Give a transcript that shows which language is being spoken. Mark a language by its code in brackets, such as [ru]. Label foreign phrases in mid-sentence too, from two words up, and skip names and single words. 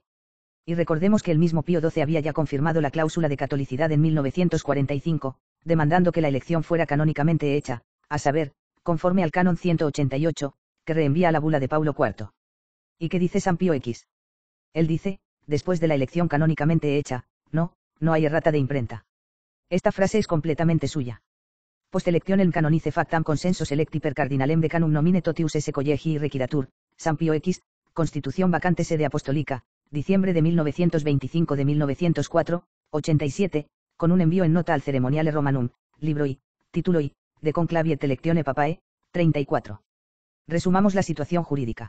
[es] Y recordemos que el mismo Pío XII había ya confirmado la cláusula de catolicidad en 1945, demandando que la elección fuera canónicamente hecha, a saber, conforme al canon 188, que reenvía a la bula de Paulo IV. ¿Y qué dice San Pío X? Él dice: después de la elección canónicamente hecha, no hay errata de imprenta. Esta frase es completamente suya. [la] Post electionem canonice factam consenso selecti per cardinalem decanum nomine totius esse collegi requiratur, [es] San Pío X, Constitución vacante sede apostólica, diciembre de 1925 de 1904, 87, con un envío en nota al Ceremoniale Romanum, libro I, título I, de Conclavi et Electione Papae, 34. Resumamos la situación jurídica.